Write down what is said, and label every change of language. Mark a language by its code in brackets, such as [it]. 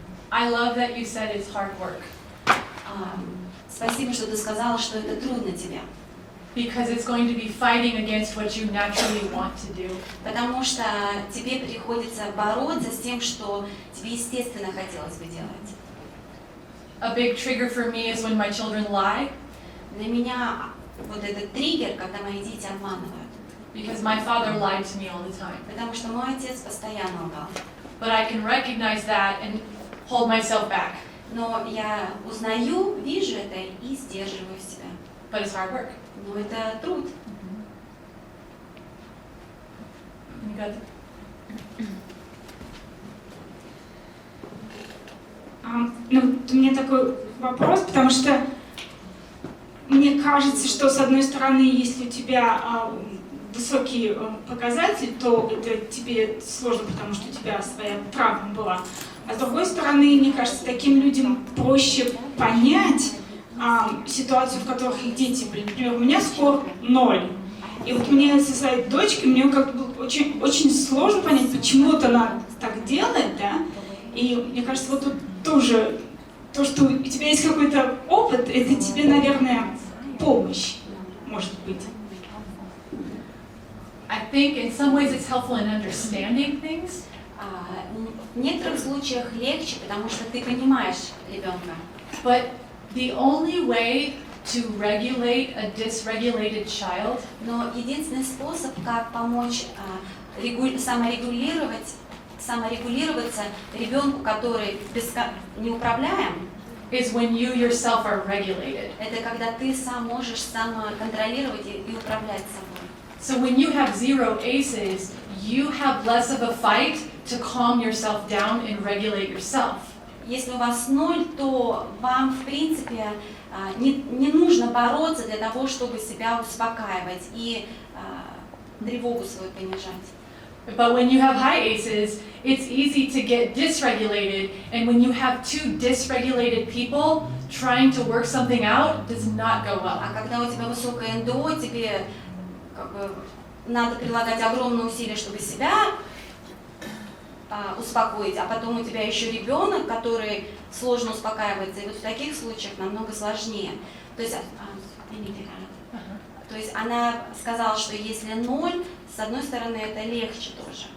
[en] I love that you said it's hard work. [ru] Спасибо, что ты сказала, что это трудно тебе. [en] Because it's going to be fighting against what you naturally want to do. [ru] Потому что тебе приходится бороться с тем, что тебе естественно хотелось бы делать. [en] A big trigger for me is when my children lie. [ru] Для меня вот этот триггер, когда мои дети обманывают. [en] Because my father lied to me all the time. [ru] Потому что мой отец постоянно лгал. [en] But I can recognize that and hold myself back. [ru] Но я узнаю, вижу это и сдерживаю себя. [en] But it's hard work. [ru] Но это труд. [en] You got [ru] Ну, у меня такой вопрос, потому что мне кажется, что с одной стороны, если у тебя высокие показатели, то это тебе сложно, потому что у тебя своя травма была. А с другой стороны, мне кажется, таким людям проще понять ситуацию, в которых их дети были. Например, у меня скор 0. И вот мне со своей дочкой, мне как бы очень, очень сложно понять, почему вот она так делает, да? И мне кажется, вот тут тоже то, что у тебя есть какой-то опыт, это тебе, наверное, помощь, может быть. [en] I think in some ways it's helpful in understanding things. [ru] В некоторых случаях легче, потому что ты понимаешь ребенка. [en] But the only way to regulate a dysregulated child, [ru] но единственный способ, как помочь саморегулироваться ребенку, который неуправляем, [en] is when you yourself are regulated. [ru] Это когда ты сам можешь самоконтролировать и управлять собой. [en] So when you have 0 ACEs, you have less of a fight to calm yourself down and regulate yourself. [ru] Если у вас 0, то вам, в принципе, не нужно бороться для того, чтобы себя успокаивать и тревогу свою понижать. [en] But when you have high ACEs, it's easy to get dysregulated, and when you have 2 dysregulated people trying to work something out, does not go well. [ru] А когда у тебя высокое НДО, тебе как бы надо прилагать огромные усилия, чтобы себя успокоить, а потом у тебя еще ребенок, который сложно успокаивается, и вот в таких случаях намного сложнее. То есть она сказала, что если 0, с одной стороны, это легче тоже.